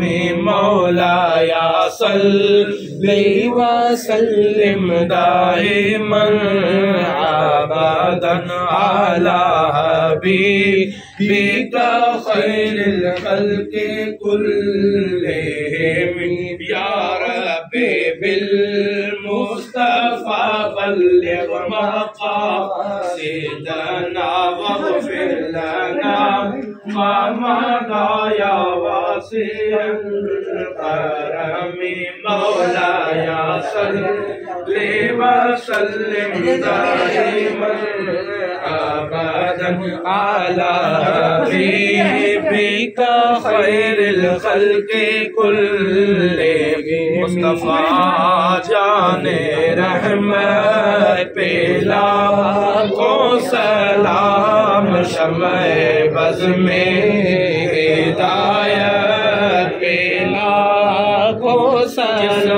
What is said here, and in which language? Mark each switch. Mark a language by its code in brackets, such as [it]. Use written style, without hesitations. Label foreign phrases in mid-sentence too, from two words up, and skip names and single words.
[ar] مولاي صل وسلم دائما أبدا على حبيبك خير الخلق كلهم. يا ربي بالمصطفى بلغ مقاصدنا واغفر لنا ما مضى يا واسع الكرم. مولاي صل وسلم دائما أبدا على حبيبك خير الخلق كلهم. [ur] مصطفیٰ جان رحمت پہ لاکھوں سلام، شمع بزم ہدایت پہ لاکھوں سلام.